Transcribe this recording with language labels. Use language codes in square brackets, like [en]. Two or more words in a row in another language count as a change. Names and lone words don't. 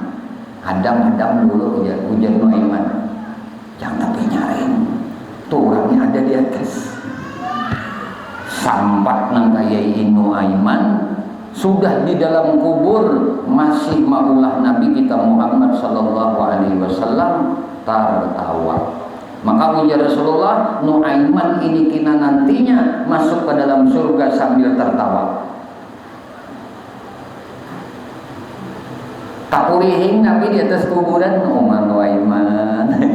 [bjn] Hadang dulu ujar Nuaiman yang tapi nyaring tuh orangnya ada di atas sampat nangka yai Nuaiman sudah di dalam kubur masih maulah Nabi kita Muhammad [ar] صلى الله عليه وسلم [bjn] tertawa. Maka ujar Rasulullah, Nuaiman ini kina nantinya masuk ke dalam surga sambil tertawa. Tak urihing Nabi di atas kuburan, Nuaiman.